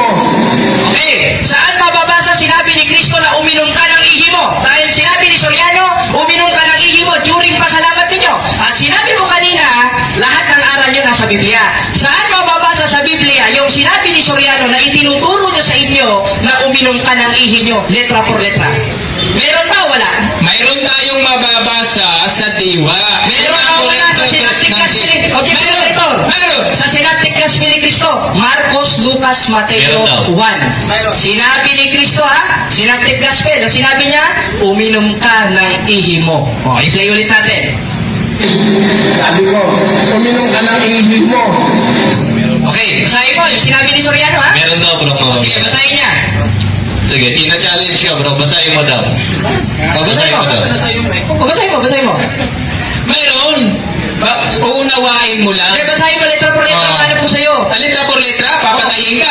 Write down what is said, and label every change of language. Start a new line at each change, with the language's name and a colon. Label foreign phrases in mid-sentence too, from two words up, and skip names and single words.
Filipino: Okay, saan mababasa sinabi ni Kristo na uminom ka ng ihi mo? Dahil sinabi ni Soriano, uminom ka ng ihi mo during pasalamat ninyo. At sinabi mo kanina, lahat ng aral nyo nasa Biblia. Saan mababasa sa Biblia yung sinabi ni Soriano na itinuturo niya sa inyo na uminom ka ng ihi nyo,
Spanish: letra por letra?
Filipino: Meron ba o wala? Mayroon tayong mababasa sa diwa. Meron ba o wala sa Synoptic Gospel? Meron. Sa Synoptic Gospel ni Cristo, Marcos, Lucas, Mateo Meron daw. 1. Sinabi ni Cristo Synoptic Gospel, sinabi niya, uminom ka ng ihi mo. I-play ulit natin. Sabi ko, uminom ka ng ihi mo. Okay, basahin mo yung sinabi ni Soriano Meron daw, bro. Sige, basahin niya. Sige, tina-challenge ka, bro. Basahin mo daw. Basahin mo daw. Basahin mo. Mayroon. Uunawain mo lang. Sige, basahin mo
Spanish: letra por letra,
Filipino: paano po sa'yo?
Spanish: Letra por letra,
Filipino: papatayin